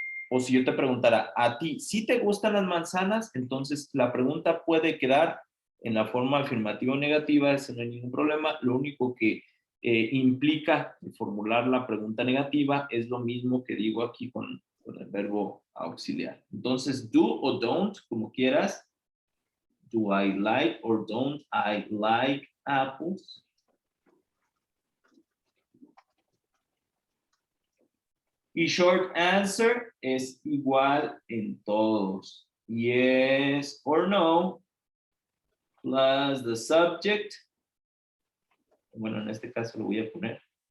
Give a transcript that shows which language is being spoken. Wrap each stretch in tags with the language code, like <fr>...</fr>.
<es>O si yo te preguntara, ¿a ti sí te gustan las manzanas? Entonces la pregunta puede quedar en la forma afirmativa o negativa, eso no hay ningún problema. Lo único que implica formular la pregunta negativa es lo mismo que digo aquí con el verbo auxiliar. Entonces, do o don't, como quieras.</es> <en>Do I like or don't I like apples?</en> <es>Y</es> <en>short answer</en> <es>es igual en todos.</es> <en>Yes or no, plus the subject.</en> <es>Bueno, en este caso lo voy a poner.</es>